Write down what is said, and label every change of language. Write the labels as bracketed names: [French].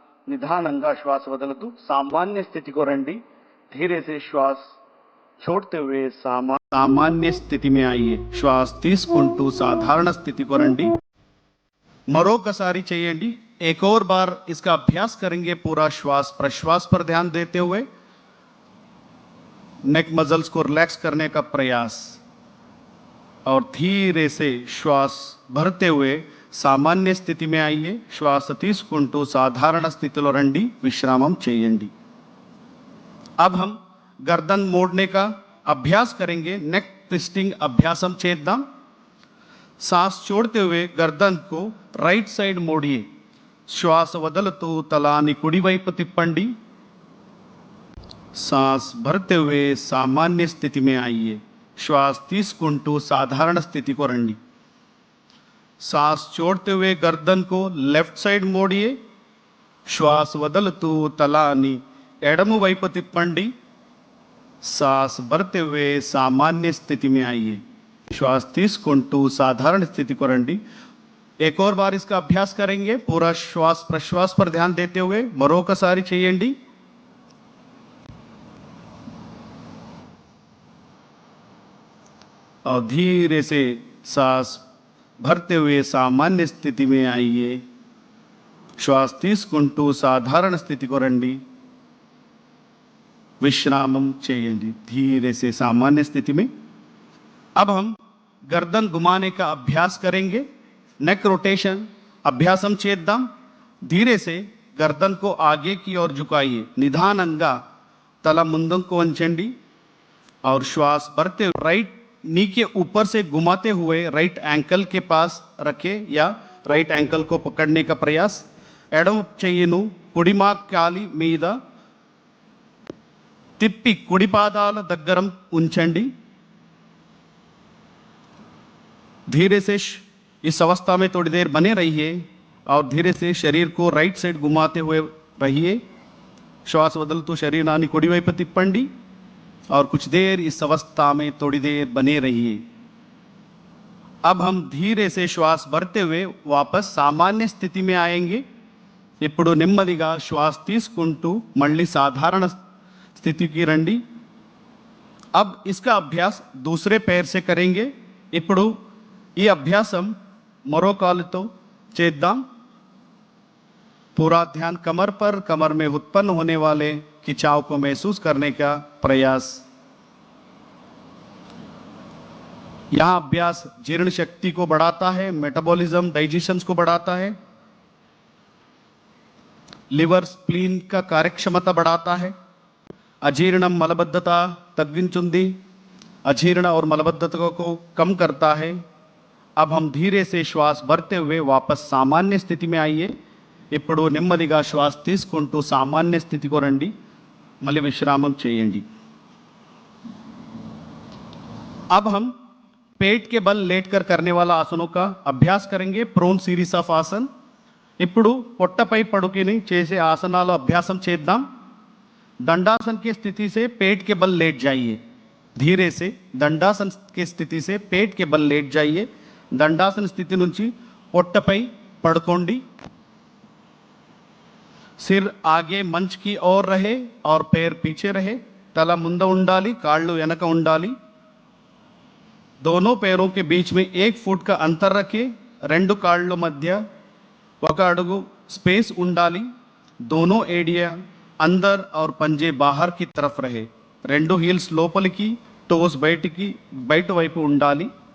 [Telugu] నిదానంగా శ్వాస వదులుతూ సామాన్య స్థితికి రండి. [Hindi] धीरे से श्वास छोड़ते हुए सामान्य स्थिति में आइए. [Telugu] श्वास తీసుకుంటూ సాధారణ స్థితికి రండి. మరొకసారి చేయండి. [Hindi] एक और बार इसका अभ्यास करेंगे. पूरा श्वास प्रश्वास पर ध्यान देते हुए नेक मसल्स को रिलैक्स करने का प्रयास और धीरे से श्वास भरते हुए सामान्य स्थिति में आइए. [Telugu] श्वास తీసుకుంటూ సాధారణ స్థితిలో రండి. విశ్రామం చేయండి. [Hindi] अब हम गर्दन मोड़ने का अभ्यास करेंगे. नेक ट्विस्टिंग [Telugu] अभ्यासम చేద్దాం. [Hindi] सांस छोड़ते हुए गर्दन को राइट साइड मोड़िए. [Telugu] श्वास వదులుతూ తలాన్ని కుడివైపు తిప్పండి. [Hindi] सांस भरते हुए सामान्य स्थिति में आइए. [Telugu] श्वास తీసుకుంటూ సాధారణ స్థితికి రండి. [Hindi] सांस छोड़ते हुए गर्दन को लेफ्ट साइड मोड़िए. [Telugu] श्वास వదులుతూ తలాన్ని ఎడమ వైపు తిప్పండి. [Hindi] सांस भरते हुए सामान्य स्थिति में आइए. [Telugu] श्वास తీసుకుంటూ साधारण स्थिति को రండి. [Hindi] एक और बार इसका अभ्यास करेंगे. पूरा श्वास प्रश्वास पर ध्यान देते हुए [Telugu] మరొకసారి చేయండి. [Hindi] और धीरे से सांस भरते हुए सामान्य स्थिति में आइए. [Telugu] श्वास తీసుకుంటూ साधारण स्थिति को రండి. विश्रामम చేయండి. [Hindi] धीरे से सामान्य स्थिति में. अब हम गर्दन घुमाने का अभ्यास करेंगे. नेक रोटेशन [Telugu] अभ्यासम చేద్దాం. [Hindi] धीरे से गर्दन को आगे की ओर झुकाइए. [Telugu] निधाనంగా तला ముందుకు వంచండి [Hindi] और श्वास भरते राइट नी के ऊपर से घुमाते हुए राइट एंकल के पास रखे या राइट एंकल को पकड़ने का प्रयास. [Telugu] ఎడమ చెయ్యిను కుడిమా కాలి మీద తిప్పి కుడి పాదాల దగ్గర ఉంచండి. [Hindi] धीरे से इस अवस्था में थोड़ी देर बने रहिए और धीरे से शरीर को राइट साइड घुमाते हुए रहिए. [Telugu] श्वास వదులుతూ శరీరాన్ని కుడివైపు తిప్పండి [Hindi] और कुछ देर इस अवस्था में थोड़ी देर बने रहिए. अब हम धीरे से श्वास भरते हुए वापस सामान्य स्थिति में आएंगे. [Telugu] ఇప్పుడు నెమ్మదిగా శ్వాస తీసుకుంటూ మళ్ళీ సాధారణ స్థితికి రండి. [Hindi] अब इसका अभ्यास दूसरे पैर से करेंगे. [Telugu] ఇప్పుడు ఈ అభ్యాసం మరో కాలుతో చేద్దాం. [Hindi] पूरा ध्यान कमर पर, कमर में उत्पन्न होने वाले खिंचाव को महसूस करने का प्रयास. यहां अभ्यास जीर्ण शक्ति को बढ़ाता है, मेटाबॉलिज्म डाइजेशन को बढ़ाता है, लिवर स्प्लीन का कार्यक्षमता बढ़ाता है, अजीर्ण मलबद्धता [Telugu] तग्गिंचुंदी [Hindi] अजीर्ण और मलबद्धता को कम करता है. अब हम धीरे से श्वास भरते हुए वापस सामान्य स्थिति में आइए. [Telugu] ఇప్పుడు నెమ్మదిగా శ్వాస తీసుకుంటూ సామాన్య స్థితికి రండి. మళ్ళీ విశ్రామం చేయండి. [Hindi] अब हम पेट के बल लेटकर करने वाला आसनों का अभ्यास करेंगे. [English] Prone series of asana. [Telugu] ఇప్పుడు పొట్టపై పడుకుని చేసే ఆసనాల అభ్యాసం చేద్దాం. [Hindi] दंडासन की स्थिति से पेट के बल लेट जाइए. धीरे से दंडासन की स्थिति से पेट के बल लेट जाइए. [Telugu] दंडासन स्थिति నుంచి పొట్టపై పడుకోండి. [Hindi] सिर आगे मंच की ओर रहे और पैर पीछे रहे. [Telugu] तला ముందు ఉండాలి, కాళ్ళు వెనక ఉండాలి. [Hindi] दोनों पैरों के बीच में 1 फुट का अंतर रखें. [Telugu] రెండు కాళ్ళ మధ్య 1 అడుగు स्पेस ఉండాలి. [Hindi] दोनों एडिया अंदर और पंजे बाहर की तरफ रहे. [Telugu] రెండు हील्स లోపలికి, टोस బయట వైపు ఉండాలి.